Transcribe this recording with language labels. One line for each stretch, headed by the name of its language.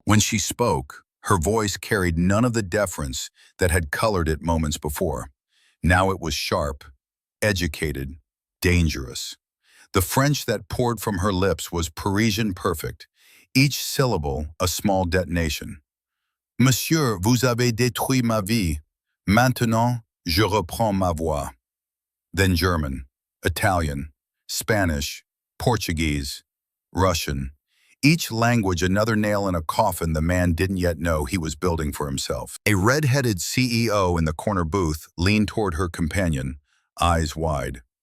English: When she spoke, her voice carried none of the deference that had colored it moments before. Now it was sharp, educated, dangerous. The French that poured from her lips was Parisian perfect, each syllable a small detonation.
French: "Monsieur, vous avez détruit ma vie. Maintenant, je reprends ma voix."
English: Then German, Italian, Spanish, Portuguese, Russian. Each language another nail in a coffin the man didn't yet know he was building for himself. A red-headed CEO in the corner booth leaned toward her companion, eyes wide.